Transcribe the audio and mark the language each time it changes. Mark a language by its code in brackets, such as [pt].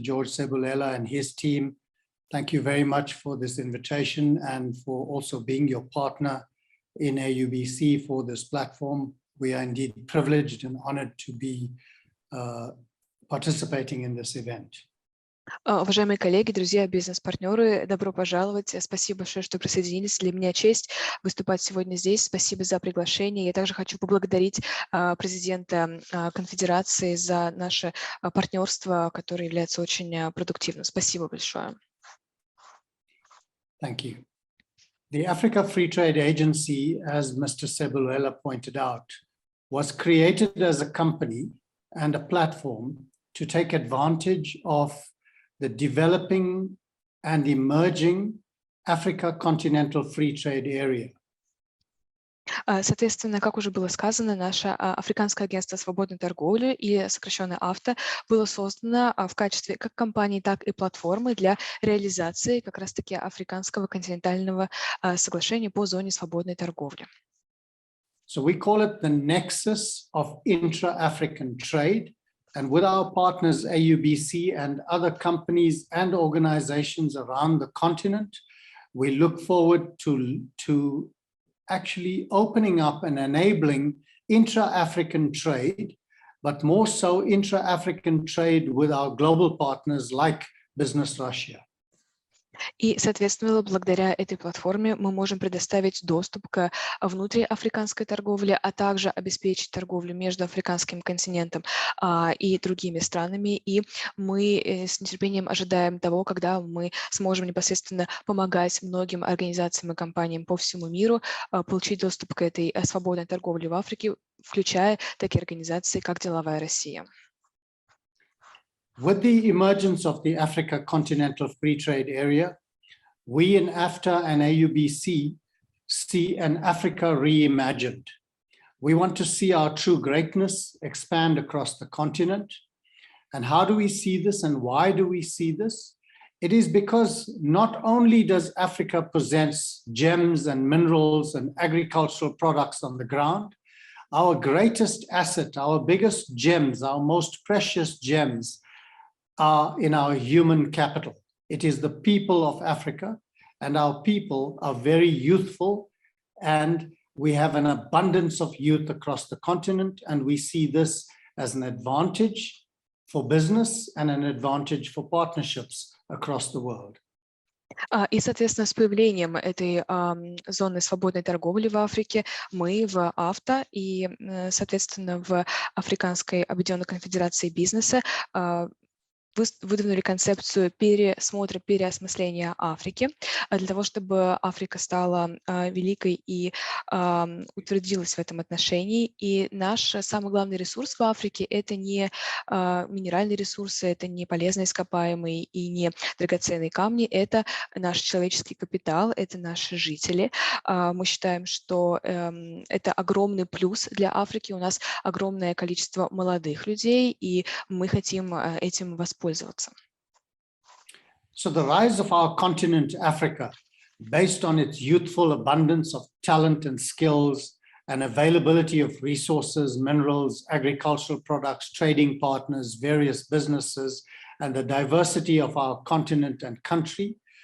[en] George Sebulela, and his team. Thank you very much for this invitation and for also being your partner in AUBC for this platform. We are indeed privileged and honored to be participating in this event. [ru] Уважаемые коллеги, друзья, бизнес-партнеры, добро пожаловать. Спасибо большое, что присоединились. Для меня честь выступать сегодня здесь. Спасибо за приглашение. Я также хочу поблагодарить президента конфедерации за наше партнерство, которое является очень продуктивным. Спасибо большое. [en] Thank you. The Africa Free Trade Agency, as Mr. Sebulela pointed out, was created as a company and a platform to take advantage of the developing and emerging Africa continental free trade area. [ru] Соответственно, как уже было сказано, наше Африканское агентство свободной торговли, или сокращенно АФТА, было создано в качестве как компании, так и платформы для реализации как раз-таки Африканского континентального соглашения по зоне свободной торговли. [en] So we call it the nexus of intra-African trade. And with our partners AUBC and other companies and organizations around the continent, we look forward to actually opening up and enabling intra-African trade, but more so intra-African trade with our global partners like Business Russia. [ru] И, соответственно, благодаря этой платформе мы можем предоставить доступ к внутриафриканской торговле, а также обеспечить торговлю между африканским континентом и другими странами. И мы с нетерпением ожидаем того, когда мы сможем непосредственно помогать многим организациям и компаниям по всему миру получить доступ к этой свободной торговле в Африке, включая такие организации, как Деловая Россия. [en] With the emergence of the Africa Continental Free Trade Area, we in AFTA and AUBC see an Africa reimagined. We want to see our true greatness expand across the continent. And how do we see this and why do we see this? It is because not only does Africa possess gems and minerals and agricultural products on the ground, our greatest asset, our biggest gems, our most precious gems are in our human capital. It is the people of Africa, and our people are very youthful, and we have an abundance of youth across the continent, and we see this as an advantage for business and an advantage for partnerships across the world. [ru] И, соответственно, с появлением этой зоны свободной торговли в Африке мы в АФТА и, соответственно, в Африканской объединенной конфедерации бизнеса выдвинули концепцию пересмотра, переосмысления Африки для того, чтобы Африка стала великой и утвердилась в этом отношении. И наш самый главный ресурс в Африке – это не минеральные ресурсы, это не полезные ископаемые и не драгоценные камни, это наш человеческий капитал, это наши жители. Мы считаем, что это огромный плюс для Африки. У нас огромное количество молодых людей, и мы хотим этим воспользоваться. [en] So the rise of our continent, Africa, based on its youthful abundance of talent and skills and availability of resources, minerals, agricultural products, trading partners, various businesses, and the diversity of our continent and country,